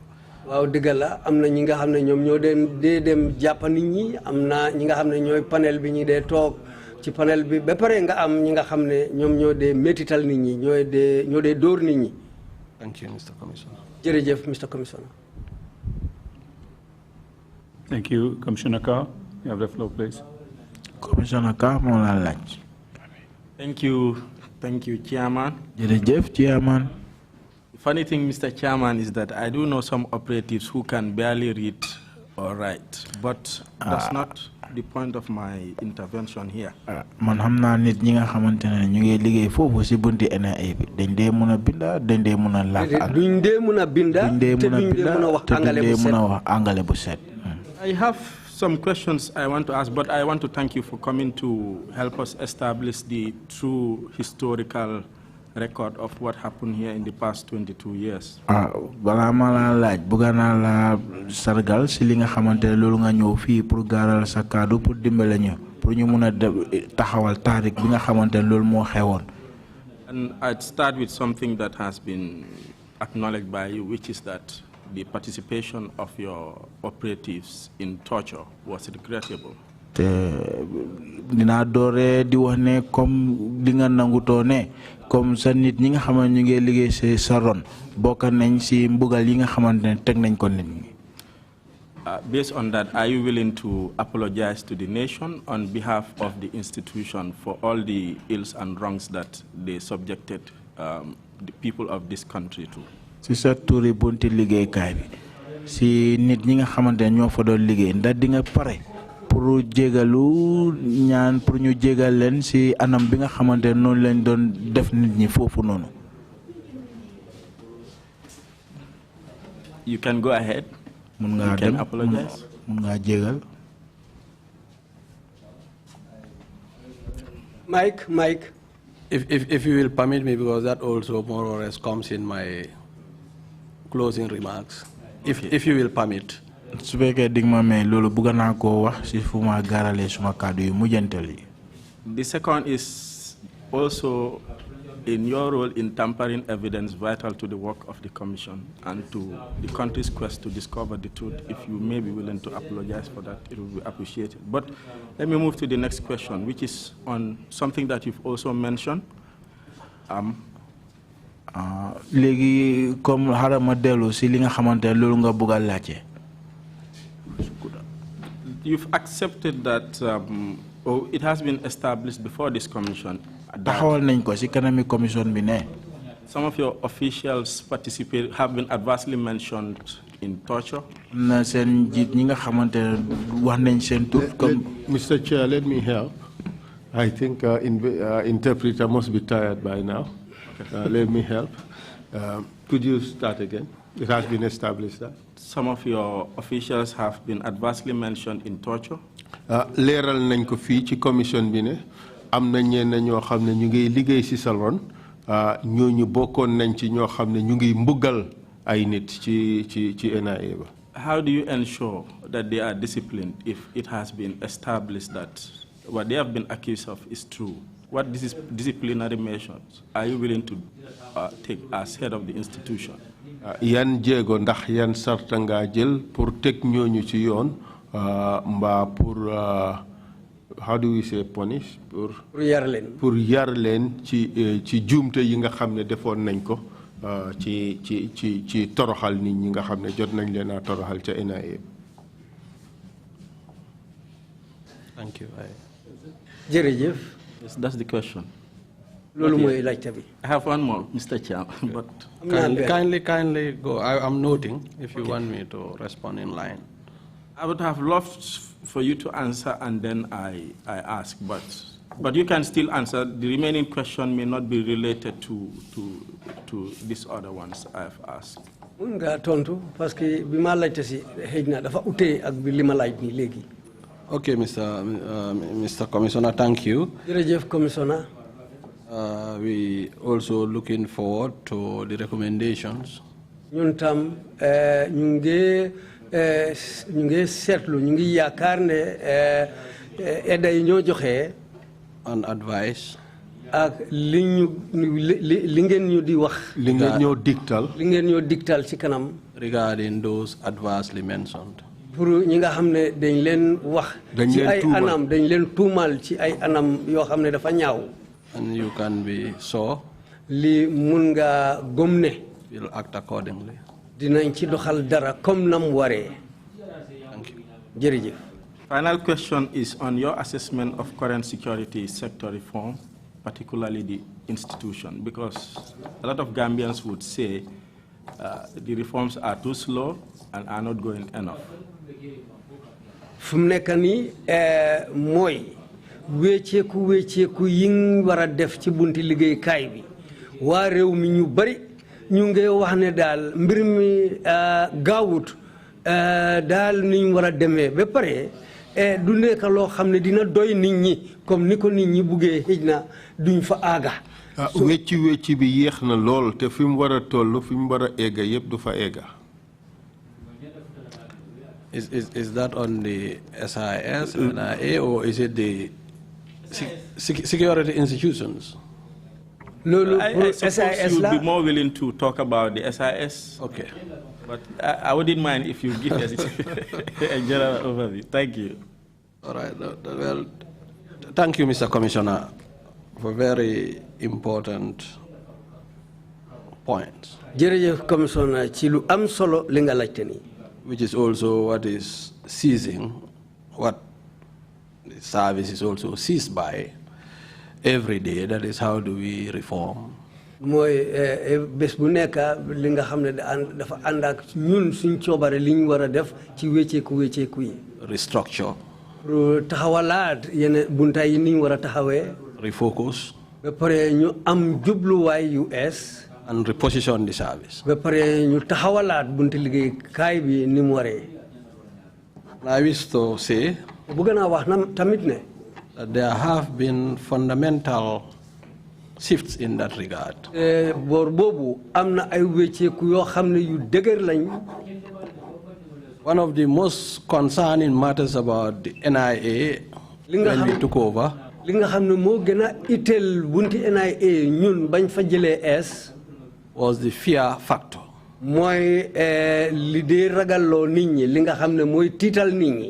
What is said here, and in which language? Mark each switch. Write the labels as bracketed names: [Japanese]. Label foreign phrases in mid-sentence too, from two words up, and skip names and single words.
[Wolof] waaw dëgg la am na ñi nga xam ne ñoom ñoo dee dem jàpp nit ñi am na ñi nga xam ne ñooy panel bi ñi dee toog ci panel bi ba pare nga am ñi nga xam ne ñoom ñoo dee métital nit ñi ñoo dee dóor nit ñi. [English] Thank you, Mr. Commissioner. [Wolof] jërëjëf [English] Mr. Commissioner. Thank you. Commissioner Carr, you have the floor, please. Commissioner Carr, [Wolof] moo la laaj. [English] Thank you, Chairman. [Wolof] Jërëjëf, Chairman. [English] The funny thing, Mr. Chairman, is that I do know some operatives who can barely read or write, but that's not the point of my intervention here. [Wolof] Man xam naa nit ñi nga xamante ne ñu ngi liggéey foofu si bunti NIA bi dañ dee mën a binda dañ dee mën a làkk duñ dee mën a binda te duñ dee mën a wax angale bu set. [English] I have some questions I want to ask, but I want to thank you for coming to help us establish the true historical record of what happened here in the past 22 years. [Wolof] Balaa ma la laaj bëgg naa la sargal si li nga xamante ne loolu nga ñëw fii pour gaaral sa kaddu pour dimbale ñu pour ñu mën a taxawal taarik bi nga xamante ne loolu moo xewoon. [English] And I'd start with something that has been acknowledged by you, which is that the participation of your operatives in torture was regrettable. [Wolof] Te dinaa doore di wax ne comme li nga nangutoo ne comme sa nit ñi nga xamante ñu ngi liggéey si sa ron bokk nañ si mbugal yi nga xamante ne teg nañ ko nit ñi. [English] Based on that, are you willing to apologize to the nation on behalf of the institution for all the ills and wrongs that they subjected the people of this country to? [Wolof] Si sa turi bunti liggéeykaay bi si nit ñi nga xamante ne ñoo fa doon liggéey ndax di nga pare pour jégalu ñaan pour ñu jégal leen si anam bi nga xamante ne noonu lañ doon def nit ñi foofu noonu. [English] You can go ahead. [Wolof] Mun nga dem [English] apologize. [Wolof] Mun nga jégal. [English] Mike. If you will permit me, because that also more or less comes in my closing remarks. If you will permit. The second is also in your role in tampering evidence vital to the work of the Commission and to the country's quest to discover the truth. If you may be willing to apologize for that, it will be appreciated. But let me move to the next question, which is on something that you've also mentioned. [Wolof] Léegi comme harama delu si li nga xamante loolu nga bëgg a laajte. [English] You've accepted that it has been established before this commission. [Wolof] Taxawal nañ ko si kanami commission bi ne. [English] Some of your officials have been adversely mentioned in torture. [Wolof] Na seen jiit ñi nga xamante wax nañ seen tur comme. [English] Mr. Chair, let me help. I think interpreter must be tired by now. Let me help. Could you start again? It has been established that. Some of your officials have been adversely mentioned in torture. [Wolof] Leral nañ ko fii ci commission bi ne am na ñenn ñoo xam ne ñu ngi liggéey ci salon ñooñu bokkoon nañ ci ñoo xam ne ñu ngi mbugal ay nit ci NIA ba. [English] How do you ensure that they are disciplined if it has been established that what they have been accused of is true? What disciplinary measures are you willing to take as head of the institution? [Wolof] Yan jéego ndax yan sarta nga jël pour teg ñooñu ci yoon mbaa pour [English] how do we say punish [Wolof] pour yar leen ci juumte yi nga xam ne defoon nañ ko ci toroxal nit ñi nga xam ne jot nañ leen a toroxal ca NIA. [English] Thank you. [Wolof] Jërëjëf. [English] Yes, that's the question. I have one more, Mr. Chair, but kindly go. I'm noting if you want me to respond in line. I would have loved for you to answer and then I ask, but you can still answer. The remaining question may not be related to these other ones I've asked. [Wolof] Nga tontu [French] parce que [Wolof] bima laajte ci xejna dafa outé ak bi lima laaj ni légui. [English] Okay, Mr. Commissioner, thank you. Jërëjëf Commissioner. We also looking forward to the recommendations. [Wolof] Ñun tam ñu ngi seetlu ñu ngi yaakaar ne edda yi ñoo joxe [English] and advice [Wolof] ak li ngeen ñu di wax li ngeen ñoo dictal ci kanam [English] regarding those adversely mentioned. [Wolof] pour ñi nga xam ne dañ leen wax ci ay anam dañ leen tuumal ci ay anam yoo xam ne dafa ñaaw. [English] And you can be sure [Wolof] li mun nga gëm ne [English] we'll act accordingly. [Wolof] Dinañ ci doxal dara comme nam waree. [English] Thank you. [Wolof] Jërëjëf. [English] Final question is on your assessment of current security sector reform, particularly the institution, because a lot of Gambians would say the reforms are too slow and are not going enough. [Wolof] Fu mu nekk nii mooy wécceeku yi war a def ci bunti liggéeykaay bi waa réew mi ñu bari ñu ngi wax ne daal mbir mi gaawut daal ni ñu war a demee ba pare du nekk loo xam ne dina doy nit ñi comme ni ko nit ñi buggee xëj na duñ fa aaga. wecci bi yéex na lool te fi mu war a toll fi mu war a egga yëpp du fa egga. [English] Is that on the SIS, NIA, or is it the security institutions? I suppose you'd be more willing to talk about the SIS. Okay. But I wouldn't mind if you give us a general overview. Thank you. All right. Well, thank you, Mr. Commissioner, for very important points. [Wolof] Jërëjëf Commissioner ci lu am solo li nga laajte nii. [English] Which is also what is seizing, what the service is also seized by every day. That is, how do we reform? [Wolof] Mooy bés bu nekk li nga xam ne dafa ànd ak ñun suñ coobare li ñu war a def ci wécceeku yi. [English] Restructure. [Wolof] Pour taxawalaat yenn buntaay yi ni ñu war a taxawee. [English] Refocus. [Wolof] Ba pare ñu am jubluwaay yu ees. [English] And reposition the service. [Wolof] Ba pare ñu taxawalaat bunti liggéeykaay bi ni mu waree. [English] I wish to say [Wolof] bëgg naa wax na tamit ne [English] that there have been fundamental shifts in that regard. [Wolof] Boor boobu am na ay wécceeku yoo xam ne yu dëgër lañ. [English] One of the most concerning matters about the NIA when we took over [Wolof] li nga xam ne moo gën a itteel bunti NIA ñun bañ fa jëlee ees [English] was the fear factor. [Wolof] Mooy li dee ragalloo nit ñi li nga xam ne mooy tiital nit ñi.